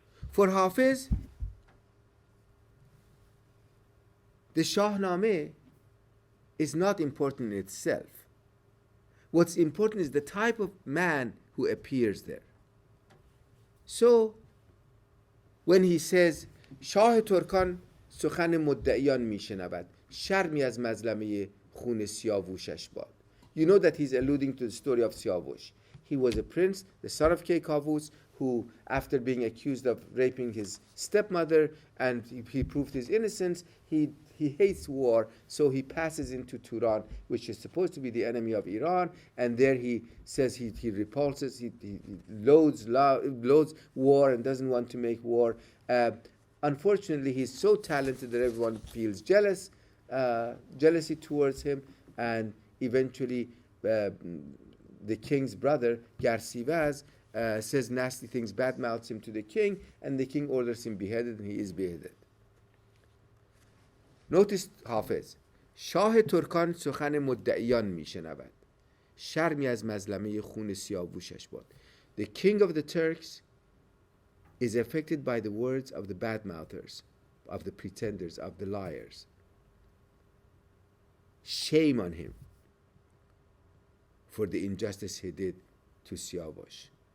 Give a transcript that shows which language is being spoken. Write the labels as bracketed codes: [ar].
[en] For Hafiz, the Shahnameh is not important in itself. What's important is the type of man who appears there. So, when he says, [fa] شاه ترکان سخن مدعیان میشنود، شرمی از مظلمه خون سیاووشش باد. [en] You know that he's alluding to the story of Siyavush. He was a prince, the son of Kaykavush, who, after being accused of raping his stepmother, and he proved his innocence, he hates war, so he passes into Turan, which is supposed to be the enemy of Iran, and there he says he repulses, he loathes war and doesn't want to make war. Unfortunately, he's so talented that everyone feels jealousy towards him, and eventually the king's brother, Garsivaz, says nasty things, badmouths him to the king, and the king orders him beheaded, and he is beheaded. Notice [fa] حافظ شاه ترکان سخن مدعیان میشنود شرمی از مظلمه خون سیاوشش باد. [en] The king of the Turks is affected by the words of the badmouthers, of the pretenders, of the liars. Shame on him for the injustice he did to Siyavush.